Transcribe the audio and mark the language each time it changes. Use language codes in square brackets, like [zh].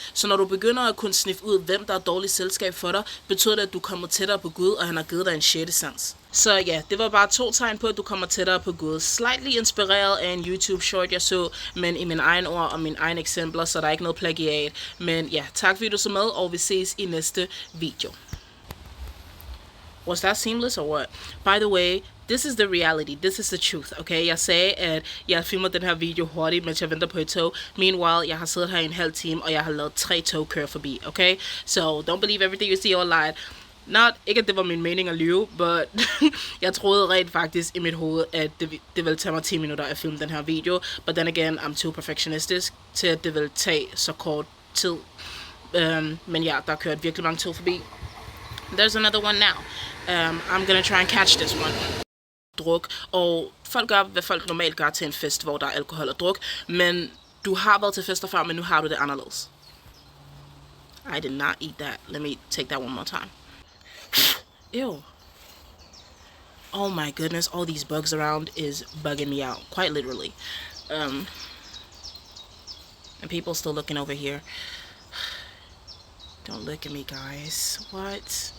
[da] Så når du begynder at kunne sniffe ud, hvem der er dårligt selskab for dig, betyder det, at du kommer tættere på Gud, og han har givet dig en 6. sans. Så ja, det var bare 2 tegn på, at du kommer tættere på Gud. Slightly inspireret af en YouTube short, jeg så, men i mine egne ord og mine egne eksempler, så der er ikke noget plagiat. Men ja, tak fordi du så med, og vi ses i næste video. [en] Was that seamless or what? By the way, this is the reality. This is the truth, okay? [da] Jeg sagde, at jeg filmer den her video hurtigt, mens jeg venter på et tog. Meanwhile, jeg har siddet her i en halv time, og jeg har lavet 3 tog køre forbi, okay? [en] So, don't believe everything you see online. [da] Ikke at det var min mening at lyve, but jeg troede rent faktisk i mit hoved, at det ville tage mig 10 minutter at filme den her video. [en] But then again, I'm too perfectionistic [da] til at det vil tage så kort tid. Men ja, der er kørt virkelig mange tog forbi. [en] There's another one now. I'm gonna try and catch this one. [da] Druk, og folk gør, hvad folk normalt gør til en fest, hvor der er alkohol og druk, men du har været til fester før, men nu har du det anderledes. [en] I did not eat that. Let me take that one more time. Ew. Oh my goodness, all these bugs around is bugging me out, quite literally. And people still looking over here. Don't look at me, guys. What?